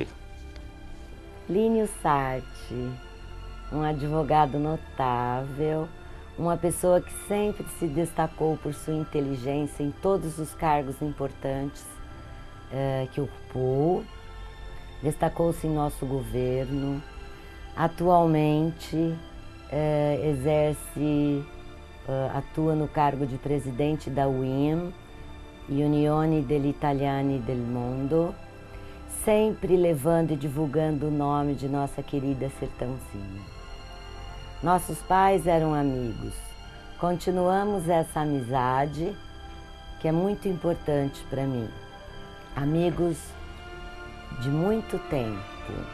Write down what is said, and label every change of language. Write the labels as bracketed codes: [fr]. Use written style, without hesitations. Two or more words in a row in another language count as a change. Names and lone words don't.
[pt] Plínio Sarti, um advogado notável, uma pessoa que sempre se destacou por sua inteligência em todos os cargos importantes que ocupou, destacou-se em nosso governo. Atualmente atua no cargo de presidente da UIM, Unione degli Italiani del Mondo, sempre levando e divulgando o nome de nossa querida Sertãozinho. Nossos pais eram amigos. Continuamos essa amizade, que é muito importante para mim. Amigos de muito tempo.